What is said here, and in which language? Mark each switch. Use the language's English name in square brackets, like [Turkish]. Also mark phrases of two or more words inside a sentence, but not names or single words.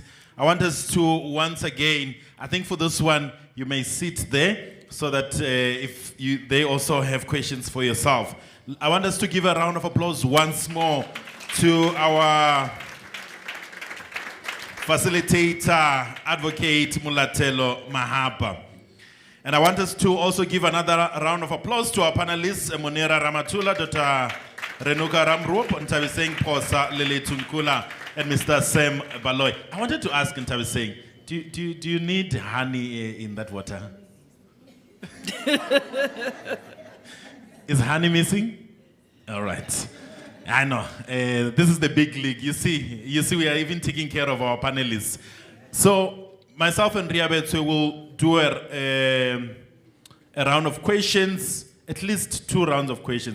[English] I want us to, once again, I think for this one, you may sit there so that they also have questions for yourself. I want us to give a round of applause once more to our facilitator, Advocate Mulatelo Mahapa. And I want us to also give another round of applause to our panelists, Monira Ramatula, Dr. Renuka Ramrup, Ntabiseng Posa, Lele Tunkula, and Mr. Sam Baloy. I wanted to ask Ntabiseng, do you need honey in that water? Is honey missing? All right. I know. This is the big league. You see, we are even taking care of our panelists. So myself and Riabetwe will do a round of questions, at least 2 rounds of questions.